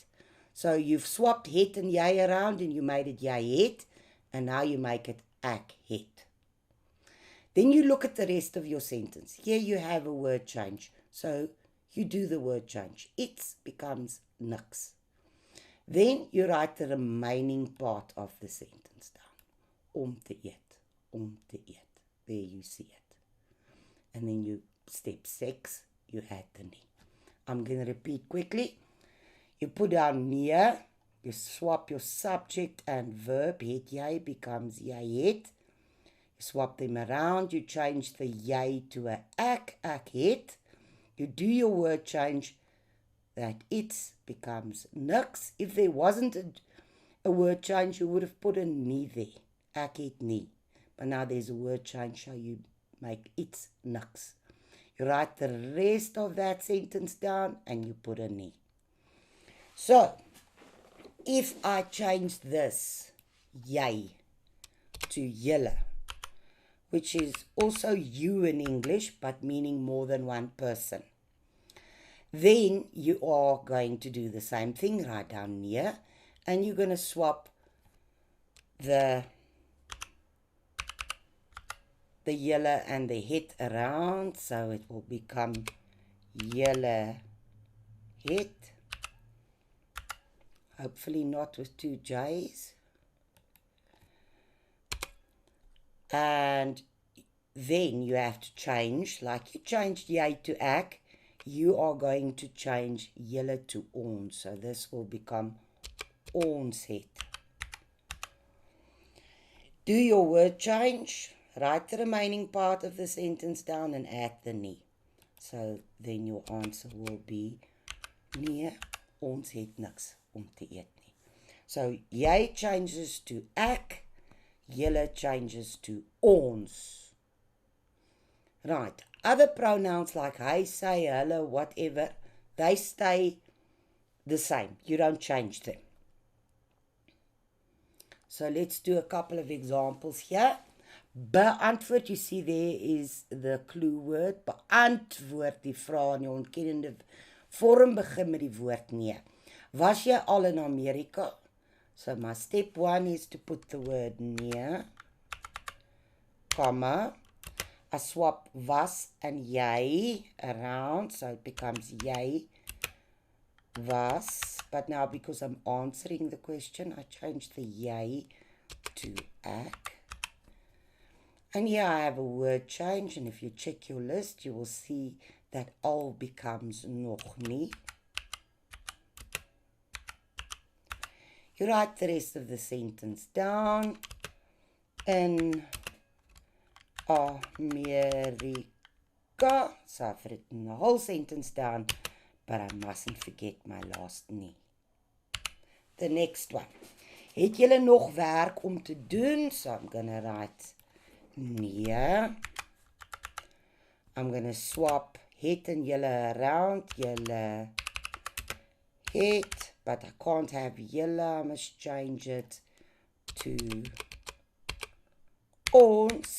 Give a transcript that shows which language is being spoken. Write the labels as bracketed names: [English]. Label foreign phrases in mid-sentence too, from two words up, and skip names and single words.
[English] So you've swapped het and jy around and you made it [Afrikaans] jy het, [English] and now you make it [Afrikaans] ek het. [English] Then you look at the rest of your sentence. Here you have a word change. So you do the word change. Iets becomes niks. Then you write the remaining part of the sentence down. [Afrikaans] Om te eet. Om te eet. [English] There you see it. And then you, step 6, you add the nie. I'm going to repeat quickly. You put down nee. You swap your subject and verb. [Afrikaans] Het jy [English] becomes [Afrikaans] jy het. [English] You swap them around. You change the jy to a [Afrikaans] ek het. [English] You do your word change. That it becomes niks. If there wasn't a word change, you would have put a nie there. [Afrikaans] Ek het nie. [English] But now there's a word change, so you make it niks. You write the rest of that sentence down and you put a nie. So, if I change this jy to julle, which is also you in English, but meaning more than one person, then you are going to do the same thing, write down nee, and you're going to swap the julle and the het around, so it will become [Afrikaans] julle het. [English] Hopefully not with 2 j's. And then you have to change, like you changed jy to ek, you are going to change julle to ons. So this will become [Afrikaans] ons het. [English] Do your word change. Write the remaining part of the sentence down and add the nie. So then your answer will be [Afrikaans] nee, ons het niks om te eet nie. [English] So jy changes to ek, julle changes to ons. Right. Other pronouns like [Afrikaans] hy, sy, hulle, [English] whatever, they stay the same. You don't change them. So let's do a couple of examples here. Beantwoord, you see there is the clue word. [Afrikaans] Beantwoord die vraag in die ontkennende vorm begin met die woord nee. Was jy al in Amerika? [English] So my step 1 is to put the word nee, comma. I swap was and jy around, so it becomes [Afrikaans] jy was. [English] But now because I'm answering the question, I change the jy to ek. And here I have a word change, and if you check your list, you will see that al becomes [Afrikaans] nog nie. [English] You write the rest of the sentence down. In America. So I've written the whole sentence down, but I mustn't forget my last nie. The next one. [Afrikaans] Het julle nog werk om te doen? [English] So I'm going to write nee. I'm going to swap [Afrikaans] het en julle [English] around. [Afrikaans] Julle het, [English] but I can't have julle. I must change it to ons.